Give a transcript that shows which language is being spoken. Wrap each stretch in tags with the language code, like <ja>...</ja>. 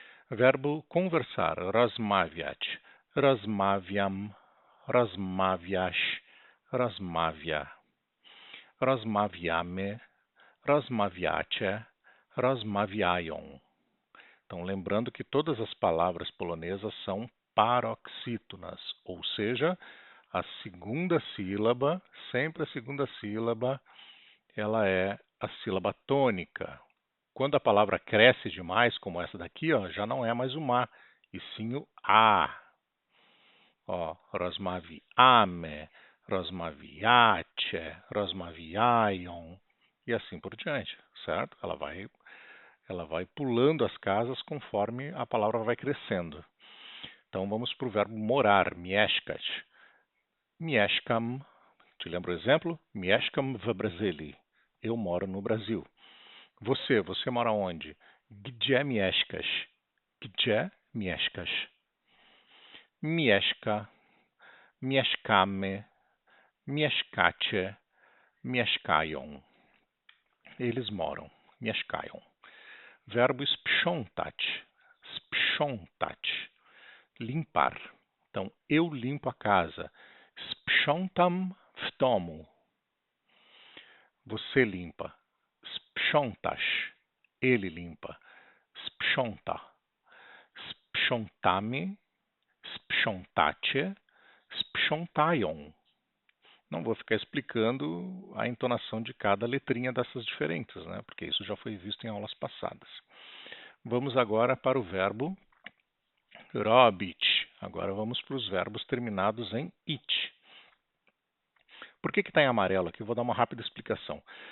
<pt>Verbo conversar,</pt> <pl>rozmawiać, rozmawiam, rozmawiasz, rozmawia. Rozmawiamy, rozmawiacie, rozmawiają.</pl> <pt>Então, lembrando que todas as palavras polonesas são paroxítonas, ou seja, a segunda sílaba, sempre a segunda sílaba, ela é a sílaba tônica. Quando a palavra cresce demais, como essa daqui, ó, já não é mais o ma, e sim o a. Ó,</pt> <pl>rozmawiamy, rozmawiacie, rozmawiają,</pl> <pt>e assim por diante, certo? Ela vai pulando as casas conforme a palavra vai crescendo. Então vamos para o verbo morar, mieszkać. Mieszkam, te lembra o exemplo?</pt> <pl>Mieszkam w Brazylii.</pl> <pt>Eu moro no Brasil. Você mora onde?</pt> <pl>Gdzie mieszkasz? Gdzie mieszkasz? Mieszka, mieszkamy, mieszkacie, mieszkają.</pl> <pt>Eles moram, mieszkają. Verbo sprzątać, sprzątać, limpar. Então, eu limpo a casa.</pt> <pl>Sprzątam w domu.</pl> <pt>Você limpa.</pt> <pl>Sprzątasz.</pl> <pt>Ele limpa.</pt> <pl>Sprząta. Sprzątamy, sprzątacie, sprzątają.</pl> <pt>Não vou ficar explicando a entonação de cada letrinha dessas diferentes, né? Porque isso já foi visto em aulas passadas. Vamos agora para o verbo robić. Agora vamos para os verbos terminados em it. Por que está em amarelo aqui? Eu vou dar uma rápida explicação.</pt>